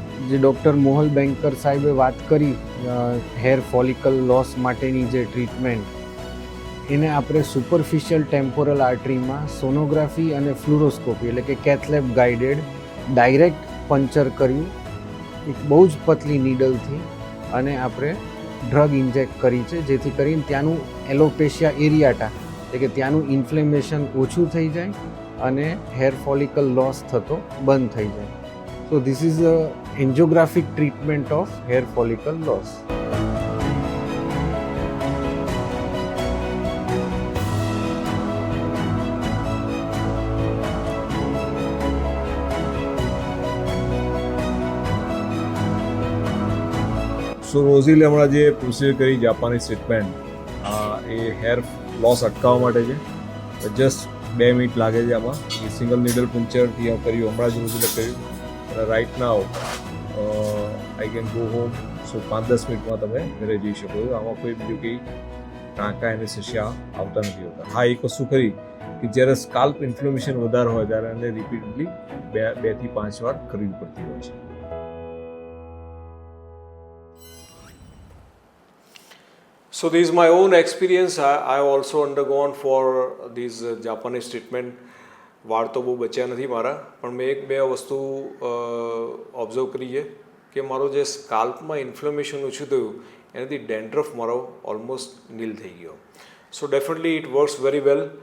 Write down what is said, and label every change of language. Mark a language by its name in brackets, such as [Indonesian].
[Gujarati] જે doctor મોહલ banker સાહેબે વાત કરી હેર ફોલિકલ લોસ માટેની જે ટ્રીટમેન્ટ, એને આપણે સુપરફિશિયલ ટેમ્પોરલ આર્ટરીમાં સોનોગ્રાફી અને ફ્લુરોસ્કોપી એટલે કે કેથલેબ ગાઇડેડ ડાયરેક્ટ પંચર કર્યું એક બહુ જ પતલી નીડલથી અને આપણે ડ્રગ ઇન્જેક્ટ કરી છે, જેથી કરીને ત્યાંનું એલોપેશિયા એરિયાટા એટલે કે ત્યાંનું ઇન્ફ્લેમેશન ઓછું થઈ જાય અને હેર ફોલિકલ લોસ થતો બંધ થઈ જાય. [English] So this is a angiographic treatment of hair follicle loss. [Gujarati] સો રોઝીલે હમણાં જે પ્રોસિજર કરી જાપાનીઝ ટ્રીટમેન્ટ એ હેર લોસ અટકાવવા માટે છે. જસ્ટ 2 મિનિટ લાગે છે આમાં. એ સિંગલ નીડલ પંચરથી કર્યું હમણાં જ રોઝીલે કર્યું અને [English] Right now I can go home. [Gujarati] સો 5-10 મિનિટમાં તમે ઘરે જઈ શકો છો. આમાં કોઈ બીજું કંઈ ટાંકા અને સસ્યા આવતા નથી હોતા. હા, એક વસ્તુ ખરી કે જ્યારે સ્કાલ્પ ઇન્ફ્લેમેશન વધારે હોય ત્યારે એને રિપીટલી 2 થી 5 વાર કરવી પડતી હોય છે. [English] So this is my own experience. I have also undergone for this Japanese treatment. [Gujarati] વાળ તો બહુ બચ્યા નથી મારા, પણ મેં 1-2 વસ્તુ ઓબ્ઝર્વ કરી છે કે મારો જે સ્કાલ્પમાં ઇન્ફ્લેમેશન ઓછું થયું એનાથી ડેન્ડ્રફ મારો ઓલમોસ્ટ નીલ થઈ ગયો. [English] So definitely it works very well.